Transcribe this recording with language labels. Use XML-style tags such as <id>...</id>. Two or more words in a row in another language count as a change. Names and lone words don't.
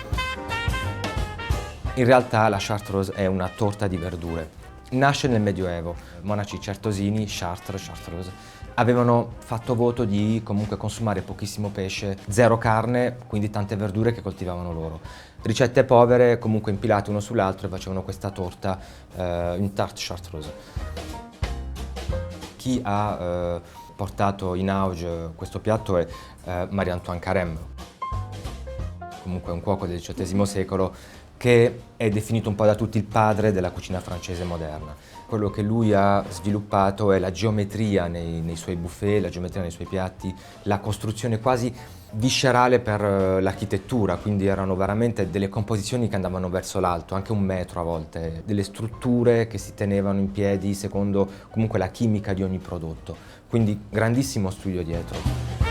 <it>In realtà la chartreuse è una torta di verdure. Nasce nel Medioevo. Monaci certosini, Chartres, chartreuse, avevano fatto voto di comunque consumare pochissimo pesce, zero carne, quindi tante verdure che coltivavano loro. Ricette povere, comunque impilate uno sull'altro, e facevano questa torta,</it> <fr>une tarte chartreuse.</fr> <it>Chi ha portato in auge questo piatto è Marie-Antoine Carême, comunque un cuoco del XVIII secolo che è definito un po' da tutti il padre della cucina francese moderna. Quello che lui ha sviluppato è la geometria nei suoi buffet, la geometria nei suoi piatti, la costruzione quasi viscerale per l'architettura, quindi erano veramente delle composizioni che andavano verso l'alto, anche 1 metro a volte, delle strutture che si tenevano in piedi secondo comunque la chimica di ogni prodotto, quindi grandissimo studio dietro.</it>